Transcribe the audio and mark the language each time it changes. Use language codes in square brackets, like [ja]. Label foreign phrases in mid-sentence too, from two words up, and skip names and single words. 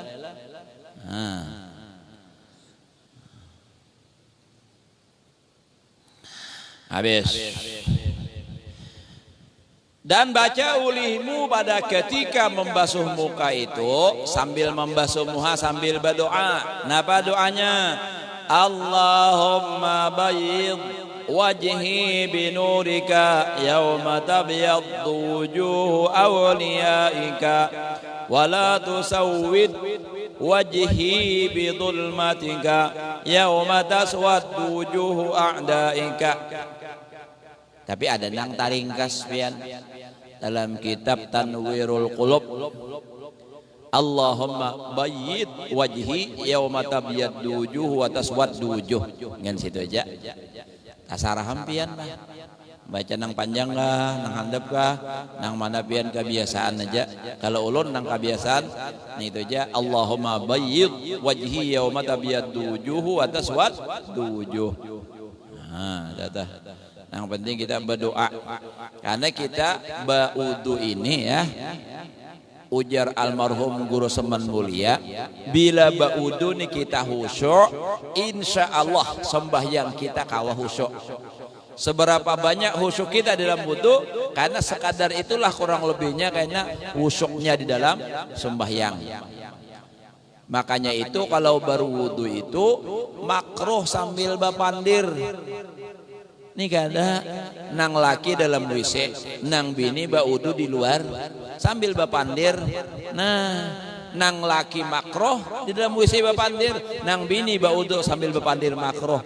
[bjn] Habis. Dan baca ulihmu pada ketika membasuh muka itu sambil membasuh muka sambil berdoa. Napa doanya? [ar] اللهم بيض وجهي بنورك يوم تبيض وجوه أوليائك ولا تسود وجهي بظلمتك يوم تسود وجوه أعدائك. [bjn] Tapi ada nang taringkas pian dalam kitab Tanwirul Qulub. [ar] اللهم بيض وجهي يوم تبيض وجوه وتسود وجوه. [bjn] Ngan situ aja. Tasaraham pian bah. Baca nang panjang kah, nang handap kah, nang mana pian kebiasaan aja. Kalau ulun nang kebiasaan, nah itu aja. [ar] اللهم بيض وجهي يوم تبيض وجوه وتسود وجوه. [bjn] Dah. [id] Yang penting kita berdoa karena kita berwudu ini ya. [bjn] Ujar almarhum guru semen mulia, bila berwudu ni kita khusyuk, insya Allah sembahyang kita kawah khusyuk. [id] Seberapa banyak khusyuk kita dalam wudu, karena sekadar itulah kurang lebihnya kayaknya khusyuknya di dalam sembahyang. [bjn] Makanya itu kalau berwudu itu makruh sambil bapandir. Ini kada nang laki dalam WC, nang bini baudu di luar sambil bapandir. Nah, nang laki makroh di dalam WC bapandir, nang bini baudu sambil bapandir makroh.